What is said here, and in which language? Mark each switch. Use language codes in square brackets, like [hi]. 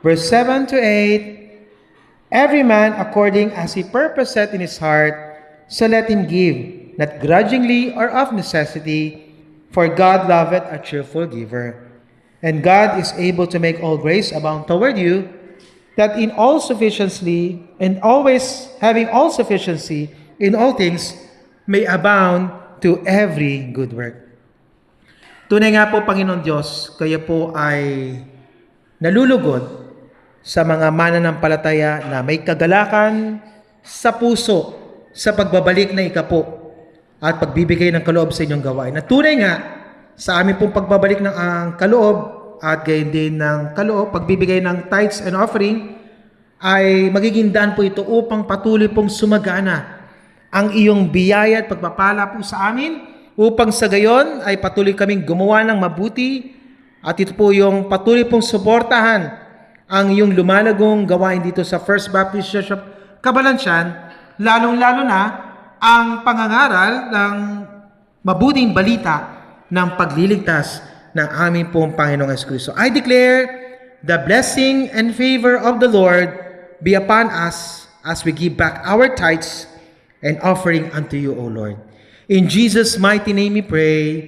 [en] Verse 7 to 8, every man according as he purposeth in his heart, so let him give, not grudgingly or of necessity, for God loveth a cheerful giver. And God is able to make all grace abound toward you, that in all sufficiency and always having all sufficiency in all things may abound to every good work. [tl] Tunay nga po, Panginoon Diyos, kayo po ay nalulugod sa mga mananampalataya na may kagalakan sa puso sa pagbabalik na ikapo at pagbibigay ng kaloob sa inyong gawain. Na tunay nga, sa amin pong pagbabalik ng kaloob at gayon din ng kaloob, pagbibigay ng [en] tithes and offering, [tl] ay magiging daan po ito upang patuloy pong sumagana ang iyong biyaya at pagpapala po sa amin, upang sa gayon ay patuloy kaming gumawa ng mabuti at ito po yung patuloy pong suportahan ang iyong lumalagong gawain dito sa First Baptist Church of Cabalansian, lalong-lalo na ang pangangaral ng mabuting balita ng pagliligtas ng aming pong Panginoong Jesucristo. [en] I declare the blessing and favor of the Lord be upon us as we give back our tithes and offering unto you, O Lord. In Jesus' mighty name we pray.